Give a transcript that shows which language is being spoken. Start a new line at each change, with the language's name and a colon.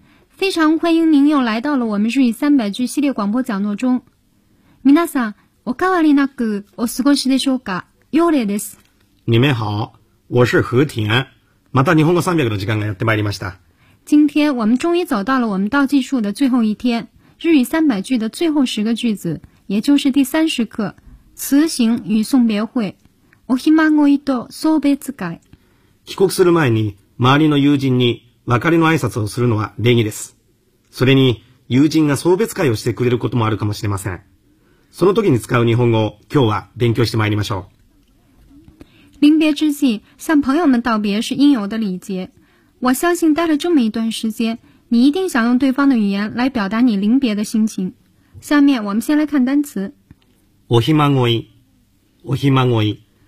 Chinese: 非常欢迎您又来到了我们日语300句系列广播讲座中。
Japanese: 皆さん、おかわりなくお過ごしでしょうか。ようれいです。
Chinese: 你们好，我是和田。
Japanese: また日本語300の時間がやってまいりました。
Chinese: 今天我们终于走到了我们倒计数的最后一天，日语300句的最后10个句子，也就是第30课，辞行与送别会。
Japanese: おひまごいと送別会。帰国する前に周りの友人に別れの挨拶をするのは礼儀です。それに友人が送別会をしてくれることもあるかもしれません。その時に使う日本語を今日は勉強してまいりましょう。
Chinese: 臨別之際、向朋友们道別是应有的礼节。我相信待了这么一段时间、你一定想用对方的语言来表达你臨別的心情。下面我们先来看单词。
Japanese: おひまごい、おひまごい。